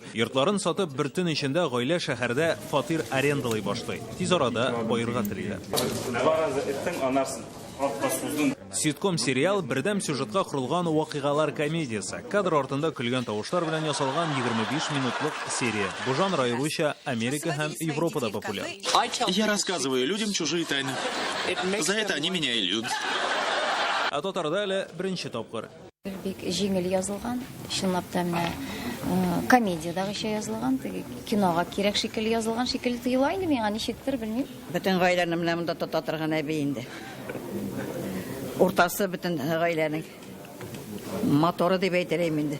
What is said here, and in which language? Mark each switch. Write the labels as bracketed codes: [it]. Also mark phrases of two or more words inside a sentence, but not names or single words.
[tt] Йортларын сатып бер төн эчендә гаилә шәһәрдә фатир арендалый башлый. Тиз арада байырга телиләр. Ситком сериал бердәм сюжетка құрылған вакыйгалар комедиясы. Кадр артында көлгән тавышлар белән ясалган 25 минутлык серия. Бу жанр аеруча Америка һәм Европада популяр. [ru] Я рассказываю людям чужие тайны. За это они меня и любят. [tt] А татарда әле беренче тапкыр. Бик җиңел язылган, чынлап та менә комедиядагыча язылган, кинога кирәк шикелле язылган шикелле тоела инде миңа ничектер белмим. Бөтен гаиләне менә монда тота торган әби инде. Уртасы бөтен гаиләнең моторы дип әйтәм инде.